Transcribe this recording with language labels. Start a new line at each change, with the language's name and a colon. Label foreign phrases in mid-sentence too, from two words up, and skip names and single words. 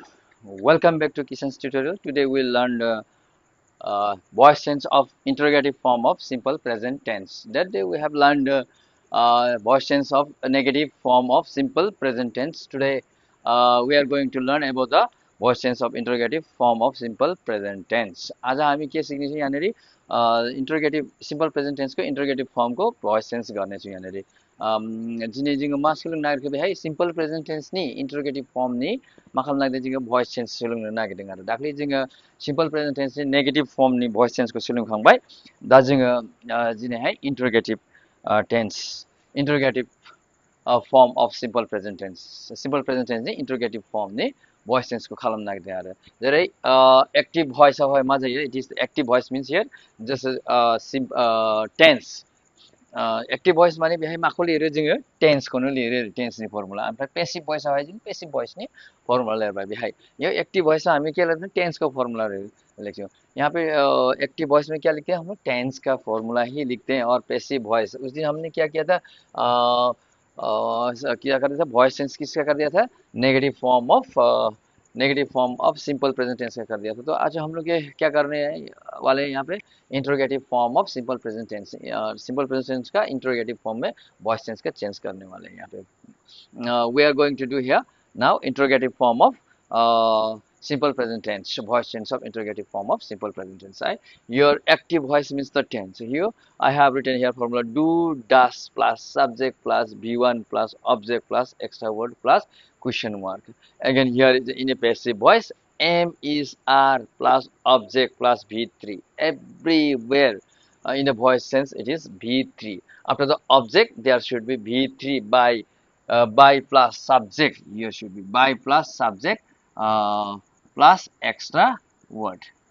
English: Welcome back to Kishan's tutorial. Today we'll learn the voice tense of interrogative form of simple present tense. That day we have learned voice tense of a negative form of simple present tense. Today we are going to learn about the voice tense of interrogative form of simple present tense.
Nepali: आज हामी के सिक्नेछौँ यहाँनेरि
English: interrogative simple present tense
Bodo: को
English: interrogative form
Bodo: को
English: voice tense
Nepali: गर्नेछौँ यहाँनेरि
Bodo: जिनै जोङो मा सोलोंनो नागिरखो बेहाय
English: simple present tense
Bodo: नि
English: interrogative form
Bodo: नि मा खालामनो नागिरदों जोङो voice tense सोलोंनो नागिरदों आरो दाख्लै जोङो
English: simple present tense
Bodo: नि
English: negative form
Bodo: नि
English: voice tense
Bodo: को सोलोंखांबाय दा जोङो दिनैहाय
English: interrogative form of simple present tense
Bodo: नि
English: interrogative form
Bodo: नि
English: voice tense
Bodo: को खालामनो नागिरदों आरो जेरै
English: active voice
Bodo: आवहाय मा जायो
English: it is active voice means here just tense active voice
Bodo: माने बेहाय माखौ लिरो जोङो टेन्सखौनो लिरो टेन्सनि फर्मुला ओमफ्राय
English: passive voice
Bodo: आवहाय जों पेसिभ भोइसनि फर्मुला लिरबाय बेहाय
Hindi: यो एक्टिव भोइस हामी के लेते हैं टेंस का फॉर्मूला लिखते हैं यहाँ पे एक्टिव वॉइस में क्या लिखते हैं हम लोग टेंस का फॉर्मूला ही लिखते हैं और पैसिव वॉइस उस दिन हमने क्या किया था क्या कर दिया था
English: voice tense
Hindi: किसका कर दिया था
English: negative form of simple present tense
Hindi: का कर दिया था तो आज हम लोग ये क्या करने वाले हैं यहाँ पे
English: interrogative form of simple present tense simple present tense
Hindi: का
English: interrogative form
Hindi: में
English: voice tense
Hindi: का चेंज करने वाले हैं यहाँ पे
English: we are going to do here now interrogative form of simple present tense voice tense of interrogative form of simple present tense your active voice means the tense here I have written here formula do does plus subject plus v1 plus object plus extra word plus question mark again here is in a passive voice am is are plus object plus v3 everywhere in a voice sense it is v3 after the object there should be v3 by plus subject here should be by plus subject plus extra word